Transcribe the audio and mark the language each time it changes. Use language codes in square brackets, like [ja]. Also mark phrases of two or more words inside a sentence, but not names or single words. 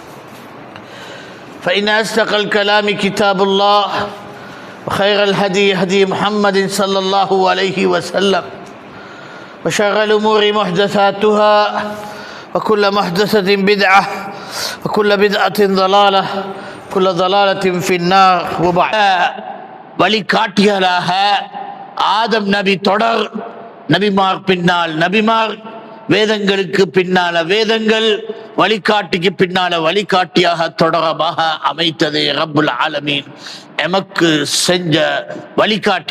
[ar] فإن أصدق الكلام كتاب الله وخير الهدي هدي محمد صلى الله عليه وسلم وشر الأمور محدثاتها وكل محدثة بدعة وكل بدعة ضلالة كل ضلالة في النار وبعد [ta] வழிகாட்டியலாக ஆதம் நபி தொடர் நபிமார் பின்னால் நபிமார் வேதங்களுக்கு பின்னால வேதங்கள் வழிகாட்டிக்கு பின்னால வழிகாட்டியாக தொடரமாக அமைத்ததே [ar] رب العالمين [ta] எமக்கு செஞ்ச வழிகாட்டி.